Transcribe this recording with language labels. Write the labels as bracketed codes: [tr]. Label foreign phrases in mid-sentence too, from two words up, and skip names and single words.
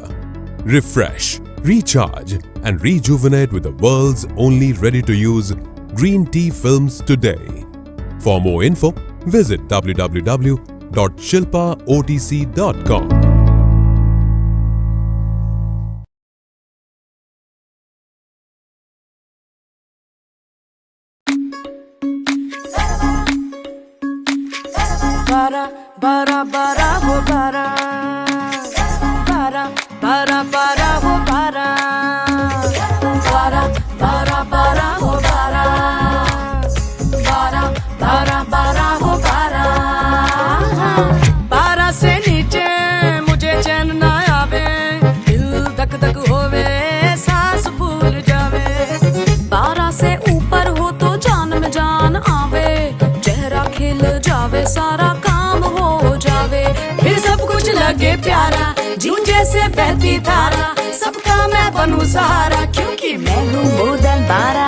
[en] Refresh, recharge and rejuvenate with the world's only ready-to-use green tea films today. For more info, visit www.shilpaotc.com. [hi] बारह, बारह, बारह, हो बारह. बारह, बारह, बारह, हो बारह. बारह, बारह, बारह, हो बारह. बारह, बारह, बारह, हो बारह. बारह से नीचे मुझे चैन ना आवे, दिल धक धक होवे, सांस फूल जावे. बारह से ऊपर हो तो जान में जान आवे, चेहरा खिल जावे, सारा काम हो जावे, फिर सब कुछ लगे प्यारा, जीवन जैसे बहती धारा, सबका मैं बनूं सहारा, क्योंकि मैं हूँ [en] more than [hi] 12.